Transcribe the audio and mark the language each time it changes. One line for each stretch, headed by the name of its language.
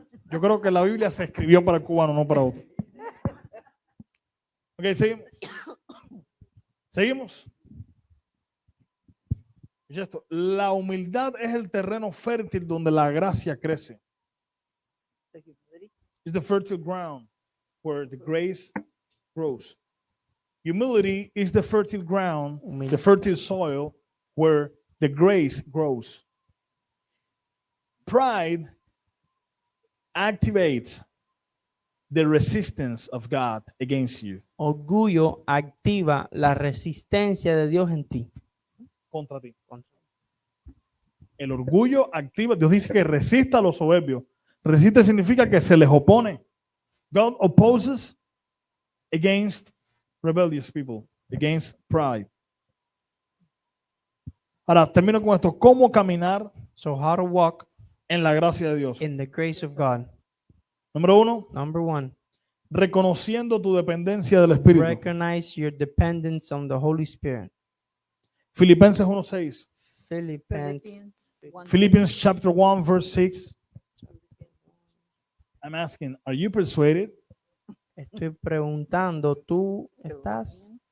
Spanish: Yo creo que la Biblia se escribió para el cubano, no para otro. Ok, seguimos. Seguimos. Escucha esto. La humildad es el terreno fértil donde la gracia crece.
English: The humility is the fertile ground where the grace grows. Humility is the fertile ground, the fertile soil where the grace grows. Pride activates the resistance of God against you,
Spanish: Orgullo activa la resistencia de Dios en ti. contra ti. El orgullo activa, Dios dice que resista a los soberbios. Resiste significa que se les opone.
English: God opposes against rebellious people, against pride.
Spanish: Ahora, termino con esto. ¿Cómo caminar
English: So how to walk
Spanish: en la gracia de Dios?
English: in the grace of God.
Spanish: Número 1,
English: Number one,
Spanish: reconociendo tu dependencia del Espíritu.
English: recognize your dependence on the Holy Spirit.
Spanish: Filipenses 1:6.
English: Philippians. Philippians chapter 1, verse 6. I'm asking, are you persuaded?
Spanish: Estoy preguntando, ¿tú estás